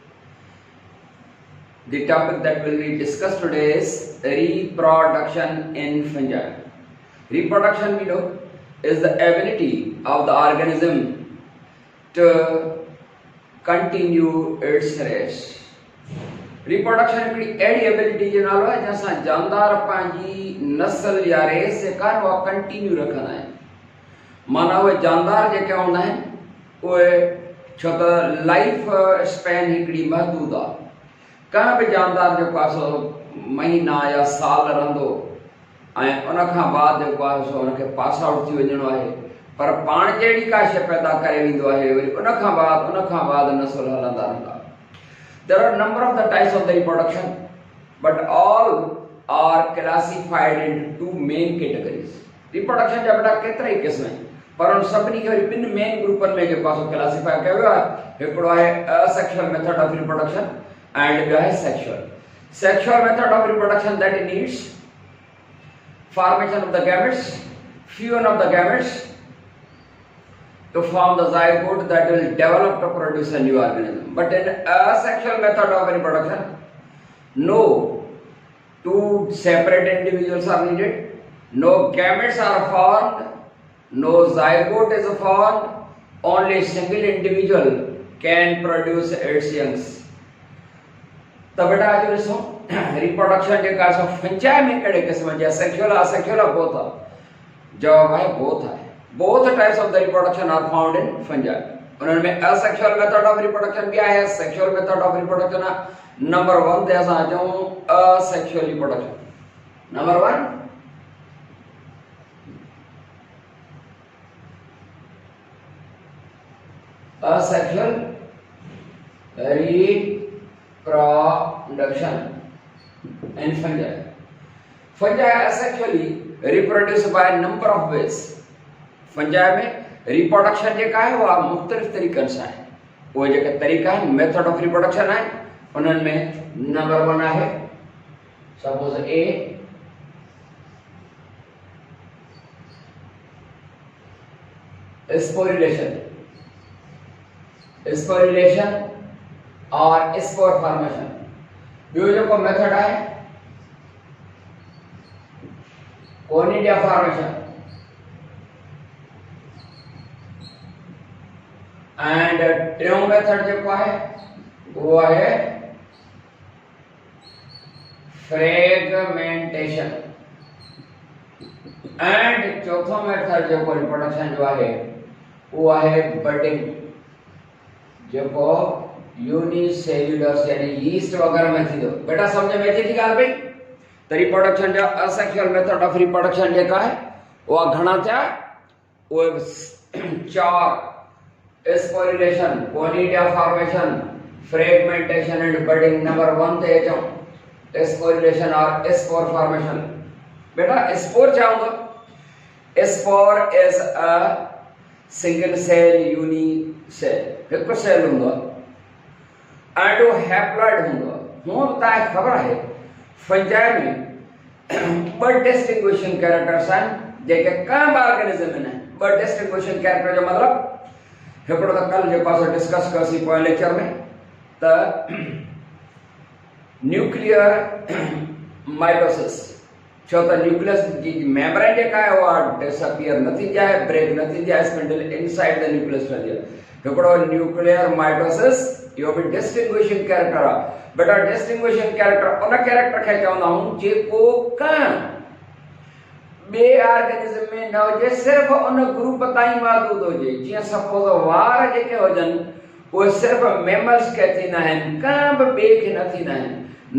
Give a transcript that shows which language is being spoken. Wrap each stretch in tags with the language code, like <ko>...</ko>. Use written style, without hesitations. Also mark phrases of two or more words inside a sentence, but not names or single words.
<en>The topic that will be discussed today is reproduction in fungi. Reproduction, we know, is the ability of the organism to continue its race.</en> <sd>Reproduction हिकिड़ी अहिड़ी एबिलिटी जो नालो आहे जंहिंसां जानदार पंहिंजी नस्ल या रेस जेका आहे उहा कंटिन्यू रखंदा आहिनि। माना उहे जानदार जेके हूंदा आहिनि उहे छो त लाइफ स्पैन हिकिड़ी महदूद आहे। कंहिं बि जानदार जेको आहे सो महीना या साल रहंदो ऐं उन खां बाद जेको आहे सो उनखे</sd> <en>pass out</en> <sd>थी वञिणो आहे, पर पाण जहिड़ी का शइ पैदा करे वेंदो आहे, वरी उन खां बाद नस्ल हलंदा रहंदा।</sd> <en>There are a number of the types of the reproduction, but all are classified into two main categories.</en> <sd>Reproduction जा बेटा केतिरा ई क़िस्म आहिनि, पर उन सभिनी खे वरी ॿिनि मेन ग्रुपनि में जेको आहे क्लासिफाई कयो वियो आहे। हिकिड़ो आहे</sd> <en>asexual method of reproduction and</en> <sd>ॿियो आहे sexual.</sd> <en>Sexual method of reproduction that needs formation of the gametes, fusion of the gametes to form the zygote that will develop to produce a new organism. But in asexual method of reproduction, no two separate individuals are needed, no gametes are formed, no zygote is formed, only a single individual can produce its youngs.</en> <sd>तो बेटा आज ॾिसो रिप्रोडक्शन जेका आहे फंजाई में कहिड़े क़िस्म जी आहे,</sd> <en>sexual asexual both</en> <sd>आहे। जवाब आहे बोथ आहे।</sd> <en>Both types of the reproduction are found in fungi.</en> <sd>उन्हनि में</sd> <en>asexual method of reproduction</en> <sd>भी आहे,</sd> <en>sexual method of reproduction</en> <sd>आहे। नंबर 1 ते असां अचूं</sd> <en>asexual reproduction। नंबर 1 asexual reproduction in fungi. Fungi asexually reproduce by a number of ways.</en> <sd>फंजाई में रिप्रोडक्शन जेका आहे उहा मुख़्तलिफ़ तरीक़नि सां आहे। उहे जेके तरीक़ा आहिनि</sd> <en>method of reproduction</en> <sd>आहिनि उन्हनि में नंबर 1 आहे</sd> <en>suppose a sporulation and spore formation.</en> <sd>ॿियो जेको मेथड आहे</sd> <en>conidia formation and</en> <sd>टियों मेथड जेको आहे वो आहे</sd> <en>fragmentation and</en> <sd>चौथो मेथड जेको रिप्रोडक्शन जो आहे वो आहे बडिंग, जेको यूनिसेल्यूलर यानी यीस्ट वगैरह में थींदो। बेटा समझ में अचे थी ॻाल्हि पई? त रिप्रोडक्शन जा</sd> <en>asexual method of reproduction</en> <sd>जेका आहे उहा घणा थिया? उहे 4 स्पोरिलेशन,</sd> <en>conidia formation, fragmentation and budding.</en> <sd>नंबर 1 ते अचूं</sd> <en>sporulation and spore formation.</en> <sd>बेटा स्पोर छा हूंदो?</sd> <en>spore is a single cell unicell,</en> <sd>हिकु सेल हूंदो आहे एंड वो हैप्लॉइड हूंदो आहे। हूअं तव्हांखे ख़बर आहे फंजाई में 2</sd> <en>distinguishing characters</en> <sd>आहिनि जेके कंहिं बि ऑर्गेनिज्म में आहिनि। 2</sd> <en>distinguishing character</en> <sd>जो मतिलबु हिकिड़ो त कल जेको आहे डिस्कस कयोसीं पोएं लेक्चर में त</sd> <en>nuclear mitosis,</en> <sd>छो त न्यूक्लियस जी मेम्ब्रेन जेका आहे उहा डिसअपियर न थींदी आहे, ब्रेक न थींदी आहे,</sd> <en>spindle inside the nucleus</en> <sd>रहंदी आहे। हिकिड़ो</sd> <en>nuclear mitosis</en> <sd>इहो बि</sd> <en>distinguishing character</en> <sd>आहे। बेटा</sd> <en>distinguishing character</en> <sd>उन कैरेक्टर खे चवंदा आहियूं जेको कंहिं बे ऑर्गेनिज्म में न हुजे, सिर्फ उन ग्रुप ताईं महदूद हुजे। जीअं सपोज वार जेके हुजनि उहे सिर्फ मेमल्स खे थींदा आहिनि, कंहिं बि ॿिए खे न थींदा आहिनि।</sd>